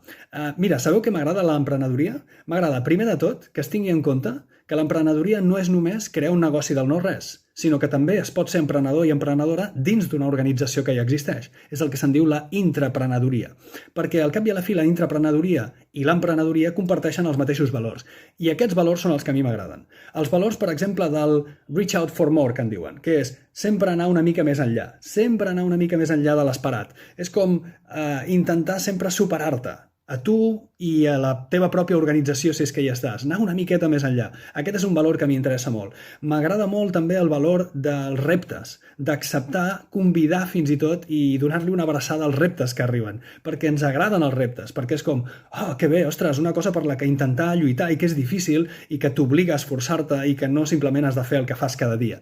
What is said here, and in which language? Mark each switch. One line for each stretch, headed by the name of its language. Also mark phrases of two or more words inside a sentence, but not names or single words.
Catalan: Mira, sabeu què m'agrada l'emprenedoria? M'agrada, primer de tot, que es tingui en compte que l'emprenedoria no és només crear un negoci del no-res, sinó que també es pot ser emprenedor i emprenedora dins d'una organització que ja existeix. És el que se'n diu la intraprenedoria. Perquè al cap i a la fi la intraprenedoria i l'emprenedoria comparteixen els mateixos valors. I aquests valors són els que a mi m'agraden. Els valors, per exemple, del
English: reach out for more,
Catalan: que en diuen, que és sempre anar una mica més enllà, sempre anar una mica més enllà de l'esperat. És com intentar sempre superar-te, a tu i a la teva pròpia organització, si és que hi estàs. Anar una miqueta més enllà. Aquest és un valor que m'interessa molt. M'agrada molt també el valor dels reptes, d'acceptar, convidar fins i tot i donar-li una abraçada als reptes que arriben, perquè ens agraden els reptes, perquè és com, que bé, ostres, una cosa per la que intentar lluitar i que és difícil i que t'obliga a esforçar-te i que no simplement has de fer el que fas cada dia.